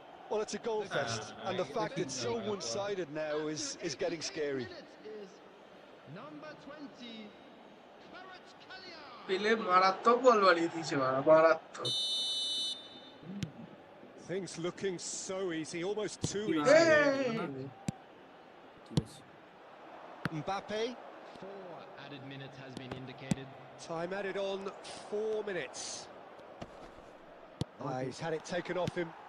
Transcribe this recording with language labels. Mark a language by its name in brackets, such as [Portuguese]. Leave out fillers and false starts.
[English] Well, it's a goal fest, and the fact it's so one-sided now is getting scary. Number 20, Kvaratskhelia. [Bangla] পেলে মারাত্মক বল বাড়িয়ে দিয়েছে মারাত্মক [English] Things looking so easy, almost too Hey! easy. Mbappe, 4 added minutes has been indicated. time added on 4 minutes. He's had it taken off him.